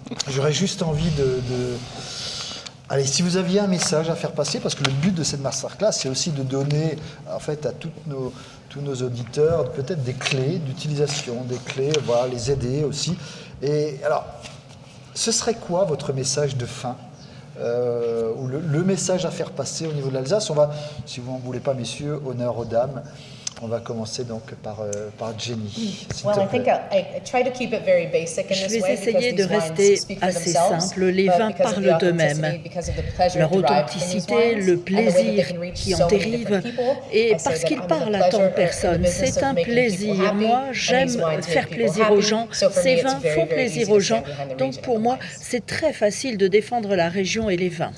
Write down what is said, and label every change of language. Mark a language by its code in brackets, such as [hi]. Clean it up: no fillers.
[fr] J'aurais juste envie Allez, si vous aviez un message à faire passer, parce que le but de cette masterclass, c'est aussi de donner en fait à tous nos auditeurs peut-être des clés d'utilisation, des clés, voilà, les aider aussi. Et alors, ce serait quoi votre message de fin? Ou le message à faire passer au niveau de l'Alsace? On va, si vous n'en voulez pas, messieurs, honneur aux dames. On va commencer donc par Jenny. [en] Well, I think I try to keep it very basic in this way. [fr] Je vais essayer de rester assez simple. Les vins parlent d'eux-mêmes. Leur authenticité, le plaisir qui en dérive, et parce qu'ils parlent à tant de personnes. C'est un plaisir. Moi, j'aime faire plaisir aux gens. Ces vins font plaisir aux gens. Donc pour moi, c'est très facile de défendre la région et les vins.